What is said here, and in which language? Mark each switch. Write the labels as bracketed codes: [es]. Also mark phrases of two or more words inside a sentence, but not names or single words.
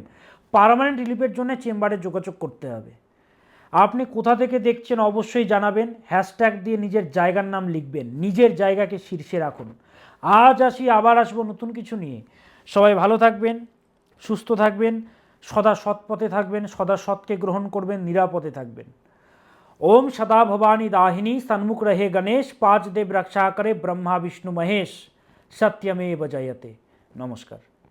[en] permanent relief [bn] জন্য চেম্বারে যোগাযোগ করতে হবে। আপনি কোথা থেকে দেখছেন অবশ্যই জানাবেন, হ্যাশট্যাগ দিয়ে নিজের জায়গার নাম লিখবেন, নিজের জায়গাকে শীর্ষে রাখুন। আজ আসি, আবার আসবো নতুন কিছু নিয়ে। সবাই ভালো থাকবেন, সুস্থ থাকবেন, সদা সৎ পথে থাকবেন, সদা সৎকে গ্রহণ করবেন, নিরাপদে থাকবেন। [hi] ओम सदा भवानी दाहिनी सन्मुख रहे गणेश, पांच देव रक्षा करे ब्रह्मा विष्णु महेश, [sa] सत्यमेव जयते। [hi] नमस्कार।